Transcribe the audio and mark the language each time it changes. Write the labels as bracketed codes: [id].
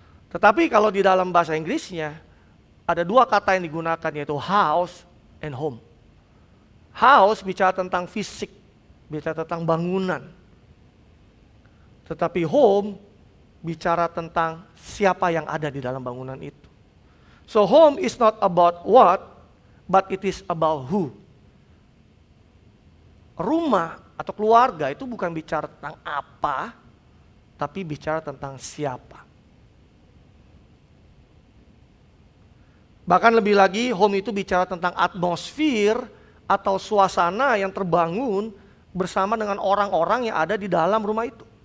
[id] Tetapi kalau di dalam bahasa Inggrisnya ada 2 kata yang digunakan, yaitu house and home. House bicara tentang fisik, bicara tentang bangunan. Tetapi home bicara tentang siapa yang ada di dalam bangunan itu. [en] So home is not about what, but it is about who. [id] Rumah atau keluarga itu bukan bicara tentang apa, tapi bicara tentang siapa. Bahkan lebih lagi, home itu bicara tentang atmosfer atau suasana yang terbangun bersama dengan orang-orang yang ada di dalam rumah itu.